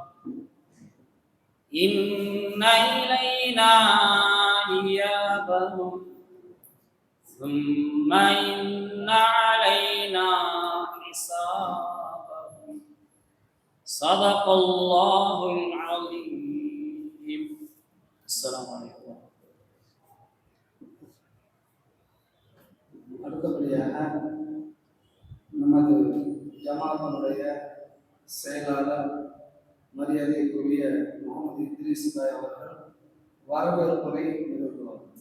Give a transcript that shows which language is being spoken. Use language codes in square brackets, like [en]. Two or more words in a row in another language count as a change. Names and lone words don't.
[ar] إن إلينا إيابهم ثم إن علينا حسابهم صدق الله العظيم. السلام عليكم. [ta] அடுத்தபடியாக நமது ஜமாத்தினுடைய செயலாளர் மரியாதைக்குரிய முகமது இத்ரீஸ் பாய் அவர்கள் வரவேற்புரை நிகழ்த்துவார்.